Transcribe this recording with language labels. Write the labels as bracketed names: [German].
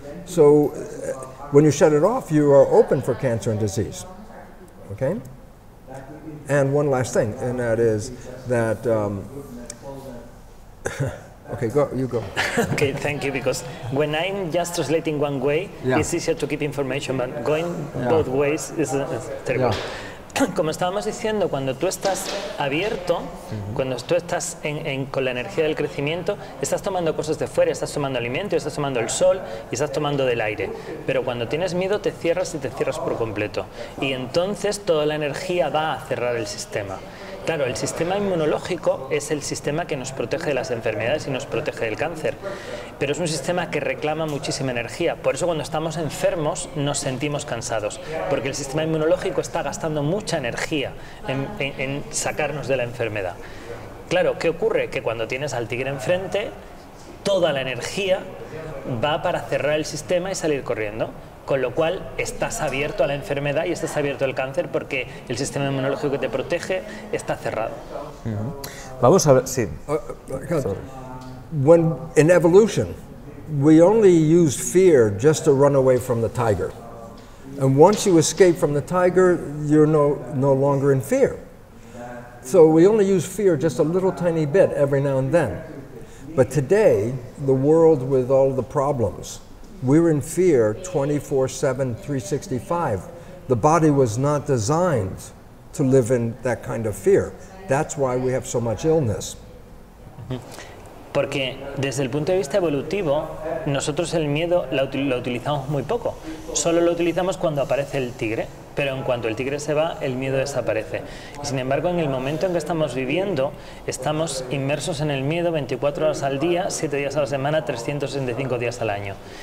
[English] So when you shut it off, you are open for cancer and disease. Okay? And one last thing, and that is that okay, you go. Okay, thank you, because when I'm just translating one way, it's easier to keep information, but going both ways is terrible. [Spanish] Como estábamos diciendo, cuando tú estás abierto, cuando tú estás con la energía del crecimiento, estás tomando cosas de fuera, estás tomando alimento, estás tomando el sol y estás tomando del aire. Pero cuando tienes miedo te cierras y te cierras por completo. Y entonces toda la energía va a cerrar el sistema. Claro, el sistema inmunológico es el sistema que nos protege de las enfermedades y nos protege del cáncer, pero es un sistema que reclama muchísima energía. Por eso cuando estamos enfermos nos sentimos cansados, porque el sistema inmunológico está gastando mucha energía en sacarnos de la enfermedad. Claro, ¿qué ocurre? Que cuando tienes al tigre enfrente, toda la energía va para cerrar el sistema y salir corriendo. con lo cual estás abierto a la enfermedad y estás abierto al cáncer porque el sistema inmunológico que te protege está cerrado. Vamos a ver, sí. [English] When in evolution, we only use fear just to run away from the tiger. And once you escape from the tiger, you're no longer in fear. So we only use fear just a little tiny bit every now and then. But today, the world with all the problems, we're in fear 24/7, 365. The body was not designed to live in that kind of fear. That's why we have so much illness. [Spanish] Porque desde el punto de vista evolutivo, nosotros el miedo lo utilizamos muy poco. Solo lo utilizamos cuando aparece el tigre, pero en cuanto el tigre se va, el miedo desaparece. Y sin embargo, en el momento en que estamos viviendo, estamos inmersos en el miedo 24 horas al día, 7 días a la semana, 365 días al año.